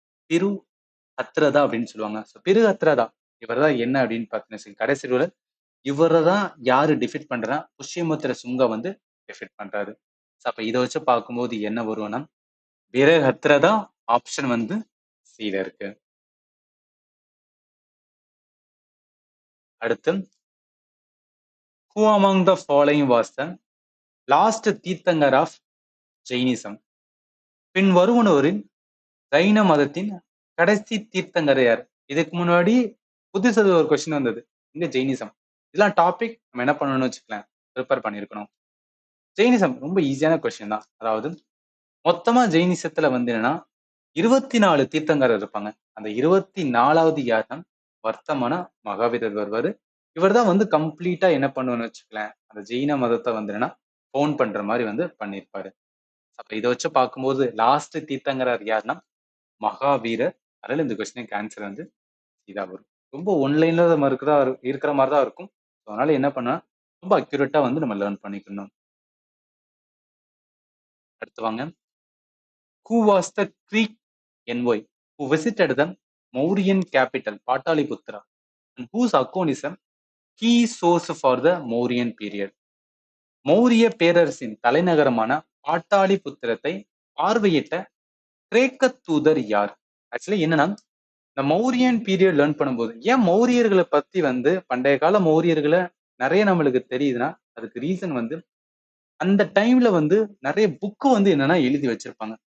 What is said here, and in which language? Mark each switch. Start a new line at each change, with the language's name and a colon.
Tamil: திரு ஹத்ரதா அப்படின்னு சொல்லுவாங்க. ஸோ திரு ஹத்ரதா இவர் தான் என்ன அப்படின்னு பார்த்தீங்கன்னா, கடைசி ரூலர். இவர தான் யாரு டிஃபீட் பண்றா? புஷ்யமித்திர சுங்கா வந்து டிஃபீட் பண்றாரு. ஸோ அப்ப இத வச்சு பார்க்கும்போது என்ன வரும்னா, வீரஹத்ரதா ஆப்ஷன் வந்து சில இருக்கு. அடுத்து,
English: who among the following was the last Tirthankar of Jainism?
Tamil: பின் வருவனவரின் ஜைன மதத்தின் கடைசி தீர்த்தங்கர் யார்? இதுக்கு முன்னாடி புதுசா ஒரு கொஸ்டின் வந்தது. இங்க ஜெயினிசம். இதெல்லாம் டாபிக் நம்ம என்ன பண்ணணும்னு வச்சுக்கலாம். ப்ரிப்பேர் பண்ணியிருக்கணும். ஜெயினிசம் ரொம்ப ஈஸியான கொஸ்டின் தான். அதாவது மொத்தமா ஜெயினிசத்துல வந்து என்னன்னா 24 தீர்த்தங்கரர் இருப்பாங்க. அந்த 24வது யாருன்னா வர்த்தமான மகாவீரர் வருவாரு. இவர் தான் வந்து கம்ப்ளீட்டா என்ன பண்ணுவார்னு வச்சுக்கலேன், அந்த ஜெயின மதத்தை வந்து என்னன்னா ஃபவுண்ட் பண்ற மாதிரி வந்து பண்ணியிருப்பாரு. அப்ப இதை வச்சு பார்க்கும்போது லாஸ்ட் தீர்த்தங்கரர் யாருன்னா மகாவீரர். அதனால இந்த கொஸ்டினுக்கு ஆன்சர் வந்து இதா வரும். ரொம்ப ஒன்லைன்ல இருக்கிற மாதிரி தான் இருக்கும். அதனால என்ன பண்ணா ரொம்ப அக்யூரேட்டா வந்து நம்ம லேர்ன் பண்ணிக்கணும். அடுத்து வாங்க.
English: Who was the Greek envoy who visited the Mauryan capital Pataliputra and whose account is a key source for the Mauryan period?
Tamil: Maurya பேரரசின் தலைநகரமான பாட்டாளிபுத்திரத்தை பார்வையிட்ட கிரேக்க தூதர் யார்? ஆக்சுவலி என்னன்னா, இந்த மௌரியன் பீரியட் லேர்ன் பண்ணும்போது ஏன் மௌரியர்களை பத்தி வந்து பண்டைய கால மௌரியர்களை நிறைய நம்மளுக்கு தெரியுதுன்னா அதுக்கு ரீசன் வந்து அந்த டைம்ல வந்து நிறைய புக்கு வந்து என்னன்னா எழுதி வச்சிருப்பாங்க.